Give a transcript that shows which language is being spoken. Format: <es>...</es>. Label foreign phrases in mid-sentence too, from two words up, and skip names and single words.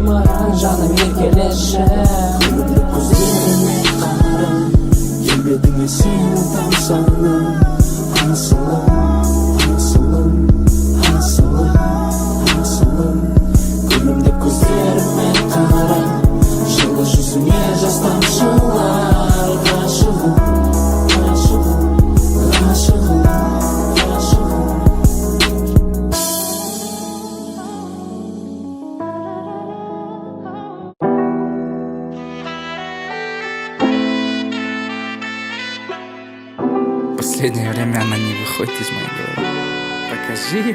<kk>маған жаным еркелеші көздеріме қарап келбетіңе сені тамсандым асылым асылым асылым асылым күлімдеп көздеріме қарап жылы жүзіңе жас тамшылар ғашығым ғашығым ғашығым ғашығым</kk> <ru>Последнее время она не выходит из моей головы. Покажи.</ru>